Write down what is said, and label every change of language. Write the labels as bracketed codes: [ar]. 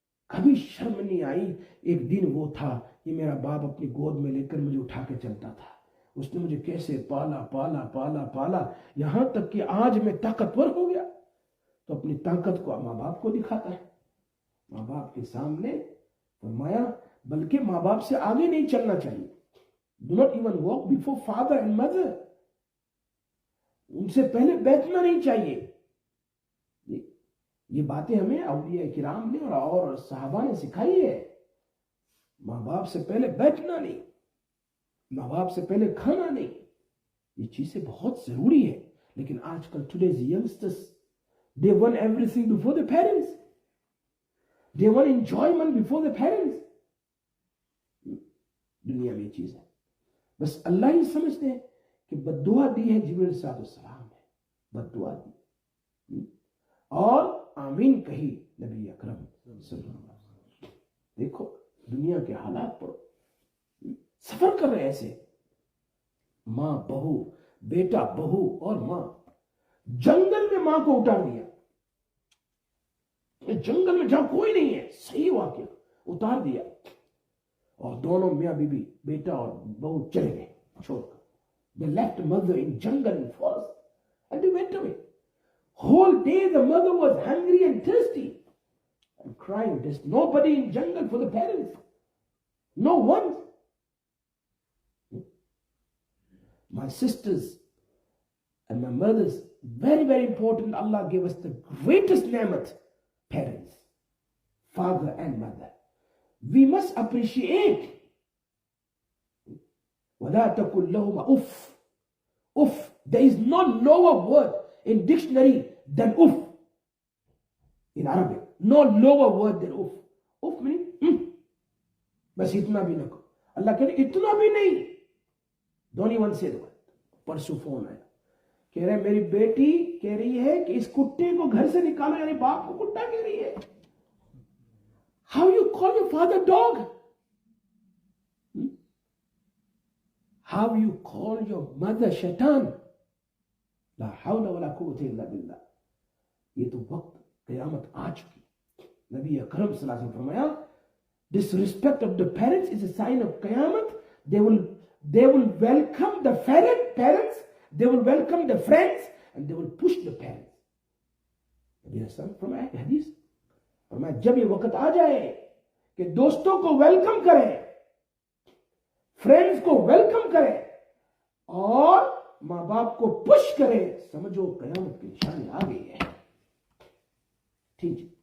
[ur] کبھی شرم نہیں آئی. ایک دن وہ تھا کہ میرا باپ اپنی گود میں لے کر مجھے اٹھا کے چلتا تھا. اس نے مجھے کیسے پالا پالا پالا پالا، یہاں تک کہ آج میں طاقتور ہو گیا. تو اپنی طاقت کو ماں باپ کو دکھاتا ہے، ماں باپ کے سامنے. فرمایا بلکہ ماں باپ سے آگے نہیں چلنا چاہیے. [en] Do not even walk before father and mother. [ur] ان سے پہلے بیٹھنا نہیں چاہیے. یہ باتیں ہمیں اولیاء کرام نے اور صحابہ نے سکھائی ہے. ماں باپ سے پہلے بیٹھنا نہیں، ماں باپ سے پہلے کھانا نہیں. یہ چیزیں بہت ضروری ہے. لیکن آج کل [en] today's youngsters, they want everything before the parents. They want enjoyment before the parents. [ur] دنیا میں یہ چیز ہے. بس اللہ ہی سمجھتے ہیں کہ بد دعا دی ہے جبرائیل علیہ السلام نے، بد دعا دی اور آمین کہی نبی اکرم صلی اللہ علیہ وسلم. دیکھو دنیا کے حالات پر سفر کر رہے ایسے، ماں بہو، بیٹا بہو اور ماں. جنگل میں ماں کو اتار دیا، جنگل میں جہاں کوئی نہیں ہے، صحیح واقعہ، اتار دیا. اور دونوں میاں بیوی، بیٹا اور بہو چلے گئے چھوڑ کر. [en] They left mother in jungle and forest and they went away. Whole day the mother was hungry and thirsty and crying. There's nobody in jungle for the parents. No one. My sisters and my mothers, very, very important. Allah gave us the greatest ni'mat, parents, father and mother. We must appreciate. [ar] وَلَا تَقُلْ لَهُمَا uff. [en] Uff. There is no lower word in dictionary than uff. In Arabic, no lower word than uff. Uff meaning [ur] بس اتنا بھی نہ کرو. اللہ کہہ رہے اتنا بھی نہیں. [en] Don't even say the word. [ur] پرسوں فون آیا، کہہ رہے میری بیٹی کہہ رہی ہے کہ اس کتے کو گھر سے نکالو، یعنی باپ کو کتا کہہ رہی ہے. [en] How you call your father dog? How you call your mother shaitan? [ar] لا حول ولا قوة الا باللہ. [ur] یہ تو وقت قیامت آ چکی. نبی اکرم صلی اللہ علیہ وسلم فرمایا [en] disrespect of the parents is a sign of [ur] قیامت. [en] They will welcome the parents, they will welcome the friends, and they will push the parents. [ur] نبی اسلام فرمایا کہ حدیث فرمایا جب یہ وقت آ جائے کہ دوستوں کو ویلکم کریں، فرینڈز کو ویلکم کریں اور ماں باپ کو پش کریں، سمجھو قیامت کی نشانی آ گئی ہے. ٹھیک.